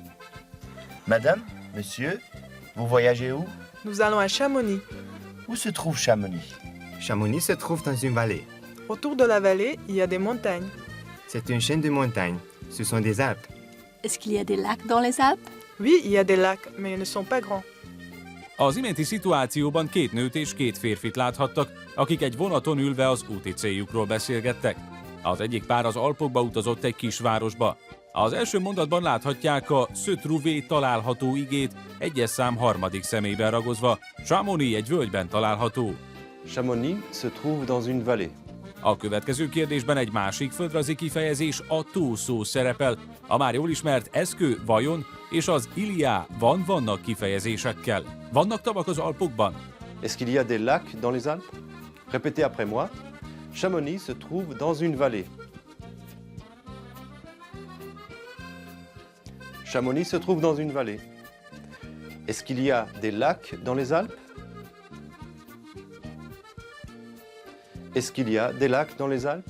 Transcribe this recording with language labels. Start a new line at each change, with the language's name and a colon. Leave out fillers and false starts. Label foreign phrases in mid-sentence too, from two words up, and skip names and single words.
French: Madame, monsieur, vous voyagez où? Nous allons à Chamonix. Où se trouve Chamonix? Chamonix se trouve dans une vallée. Autour de la vallée, il y a des montagnes. C'est une chaîne de montagnes. Ce sont des Alpes. Est-ce qu'il y a des lacs dans les Alpes? Oui, il y a des lacs, mais ils ne sont pas grands.
Hungarian: Az iménti szituációban két nőt és két férfit láthattak, akik egy vonaton ülve az úti céljukról beszélgettek. Az egyik pár az Alpokba utazott egy kisvárosba. Az első mondatban láthatják a
French: se trouver
Hungarian: található igét egyes szám harmadik személyben ragozva. Chamonix egy völgyben található.
French: Chamonix se trouve dans une vallée.
Hungarian: A következő kérdésben egy másik földrajzi kifejezés, a tó szó szerepel, a már jól ismert eszkő, vajon és az iliá vannak kifejezésekkel. Vannak tavak az Alpokban?
French: Est-ce qu'il y a des lacs dans les Alpes? Répétez après moi. Chamonix se trouve dans une vallée. Chamonix se trouve dans une vallée. Est-ce qu'il y a des lacs dans les Alpes? Est-ce qu'il y a des lacs dans les Alpes?